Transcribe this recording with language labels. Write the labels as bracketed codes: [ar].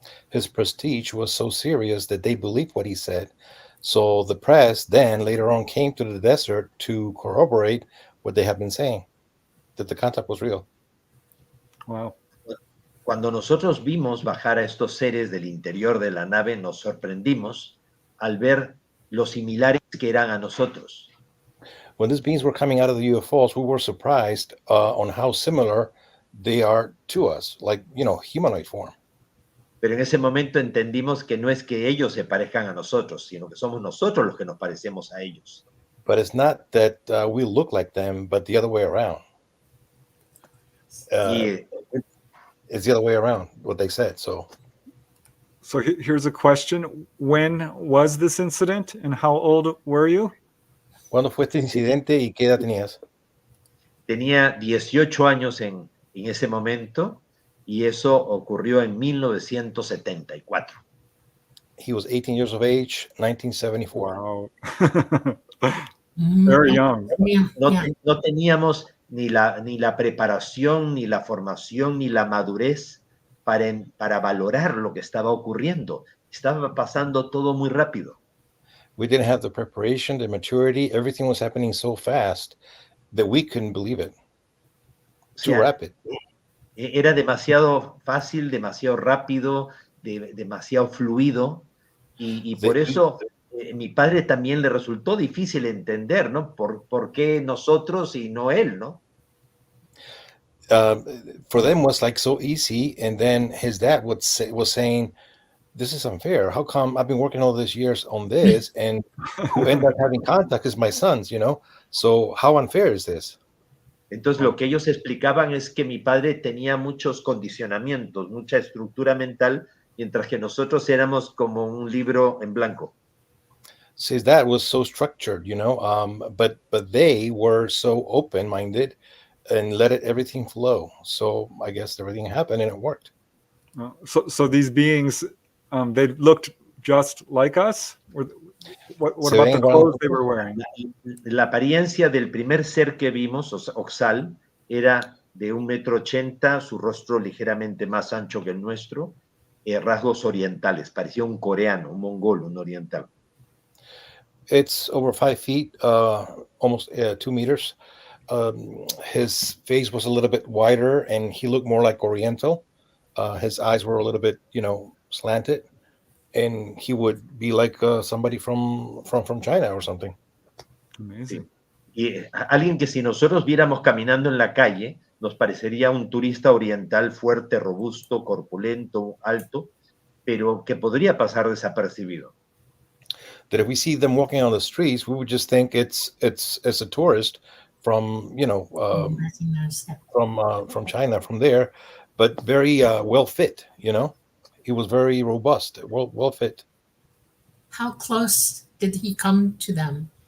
[en] His prestige was so serious that they believed what he said. So the press then later on came to the desert to corroborate what they have been saying, that the contact was real. Wow. [es] Cuando nosotros vimos bajar a estos seres del interior de la nave, nos sorprendimos al ver lo similares que eran a nosotros. [en] When these beings were coming out of the UFOs, we were surprised on how similar they are to us, like, humanoid form. [es] Pero en ese momento entendimos que no es que ellos se parezcan a nosotros, sino que somos nosotros los que nos parecemos a ellos. [en] But it's not that we look like them, but the other way around. It's the other way around, what they said. So here's a question. When was this incident and how old were you? [es] ¿Cuándo fue este incidente y qué edad tenías? Tenía 18 años en ese momento y eso ocurrió en 1974. [en] He was 18 years of age, 1974. Wow. Very young. [es] No teníamos ni la preparación, ni la formación, ni la madurez para valorar lo que estaba ocurriendo. Estaba pasando todo muy rápido. [en] We didn't have the preparation, the maturity. Everything was happening so fast that we couldn't believe it. [es] O [en] Too [es] sea, [en] rapid. [es] era demasiado fácil, demasiado rápido, demasiado fluido, y por eso mi padre también le resultó difícil entender, ¿no? ¿Por qué nosotros y no él, ¿no? [en] For them was like so easy, and then his dad was saying, "This is unfair. How come I've been working all these years on this, and who end up having contact is my sons, you know? So how unfair is this?" [es] Entonces lo que ellos explicaban es que mi padre tenía muchos condicionamientos, mucha estructura mental, mientras que nosotros éramos como un libro en blanco. [en] His dad was so structured, you know, but they were so open-minded and let everything flow. So I guess everything happened and it worked. So these beings, they looked just like us? What [es] Se [en] about [es] ven [en] the [es] igual a [en] clothes they [es] nosotros. [en] were wearing? [es] La apariencia del primer ser que vimos, Oxal, era de 1,80 m, su rostro ligeramente más ancho que el nuestro, rasgos orientales, parecía un coreano, un mongol, un oriental. [en] It's over 5 feet, almost 2 meters. His face was a little bit wider and he looked more like Oriental. His eyes were a little bit, you know, slanted, and he would be like somebody from China or something. Amazing. [es] Y alguien que si nosotros viéramos caminando en la calle, nos parecería un turista oriental fuerte, robusto, corpulento, alto, pero que podría pasar desapercibido. [en] That if we see them walking on the streets, we would just think it's a tourist from, you know, from China, from there, but very well fit, you know. He was very robust, well fit. How close did he come to them?